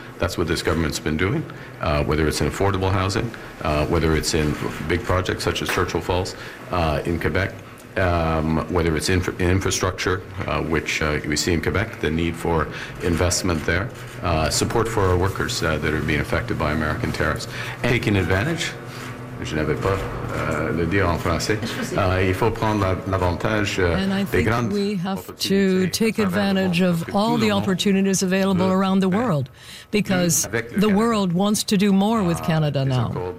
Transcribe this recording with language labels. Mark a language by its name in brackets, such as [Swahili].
[English] That's what this government's been doing, whether it's in affordable housing, whether it's in big projects such as Churchill Falls in Quebec, whether it's infrastructure, which we see in Quebec, the need for investment there, support for our workers that are being affected by American tariffs, and taking advantage. [French] Je n'avais pas le dire en français. Il faut prendre l'avantage des grandes. [English] We have to take advantage of all the opportunities available around the world, because the world wants to do more with Canada now.